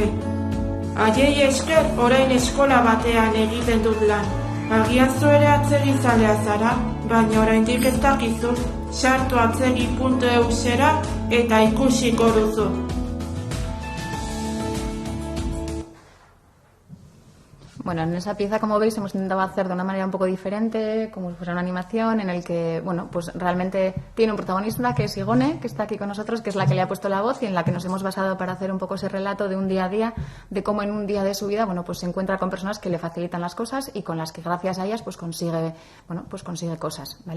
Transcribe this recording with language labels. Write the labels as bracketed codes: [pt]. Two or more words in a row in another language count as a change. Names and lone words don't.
[eu] Haiei esker, orain eskola batean egiten dut lan. Agian zu ere atzegizalea zara, baina oraindik ez dakizu, sartu atzegi.eusera eta ikusiko duzu. [es] Bueno, en esa pieza, como veis, hemos intentado hacer de una manera un poco diferente, como si fuera una animación, en el que, bueno, pues realmente tiene un protagonista, que es Igone, que está aquí con nosotros, que es la que le ha puesto la voz y en la que nos hemos basado para hacer un poco ese relato de un día a día, de cómo en un día de su vida, bueno, pues se encuentra con personas que le facilitan las cosas y con las que gracias a ellas, pues consigue cosas, ¿vale?